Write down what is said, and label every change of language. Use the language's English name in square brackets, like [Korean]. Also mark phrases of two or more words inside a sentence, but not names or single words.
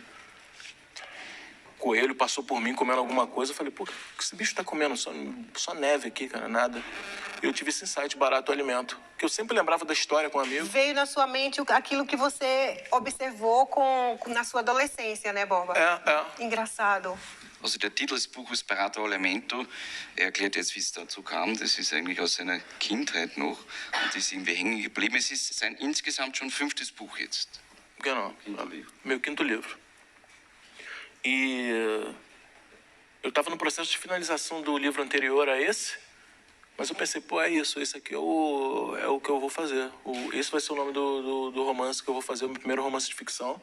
[Portuguese] Coelho passou por mim comendo alguma coisa. Eu falei, pô, o que esse bicho tá comendo? Só neve aqui, cara, nada. E eu tive esse insight, barato o alimento. Que eu sempre lembrava da história com um amigo. Veio na sua mente aquilo que você observou na sua adolescência, né, Borba? Engraçado. [German] Also der Titel des Buches Barato Alimento erklärt jetzt, wie es dazu kam. Das ist eigentlich aus seiner Kindheit noch und ist irgendwie hängen geblieben. Es ist sein insgesamt schon 5. Buch jetzt. [Portuguese] Genau, meu 5º livro. E eu estava no processo de finalização do livro anterior a esse, mas eu pensei, pô, é isso, esse aqui é o que eu vou fazer. Esse vai ser o nome do romance que eu vou fazer, o meu primeiro romance de ficção.